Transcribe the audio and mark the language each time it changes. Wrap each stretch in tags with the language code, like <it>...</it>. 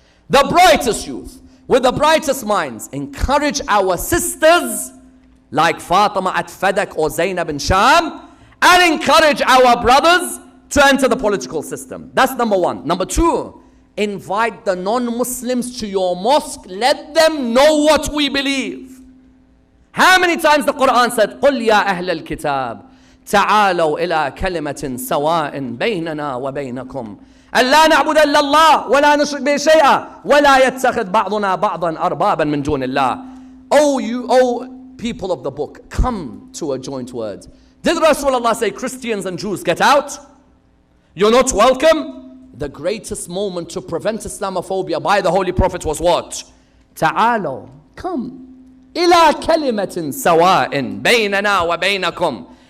<en>The brightest youth, with the brightest minds. Encourage our sisters like Fatima at Fadak or Zainab in Sham, and encourage our brothers to enter the political system. That's number one. Number two, invite the non-Muslims to your mosque. Let them know what we believe. How many times the Quran said,</en> <ar>قُلْ يَا أَهْلَ الْكِتَابِ تَعَالَوْا إِلَىٰ كَلِمَةٍ سَوَاءٍ بَيْنَنَا وَبَيْنَكُمْ أَلَّا نَعْبُدَ إِلَّا اللَّهَ وَلَا نُشْرِكْ بِهِ شَيْئًا وَلَا يَتَّخِذْ بَعْضُنَا بَعْضًا أَرْبَابًا مِنْ دُونِ اللَّهِ.</ar> <en>O people of the book, come to a joint word. Did Rasulullah say, Christians and Jews, get out? You're not welcome? The greatest moment to prevent Islamophobia by the Holy Prophet was what?</en> <ar>Ta'alaw,</ar> <en>come.</en> <ar>إِلَىٰ كَلِمَةٍ سَوَاءٍ بَيْنَنَا وَبَيْنَكُمْ.</ar>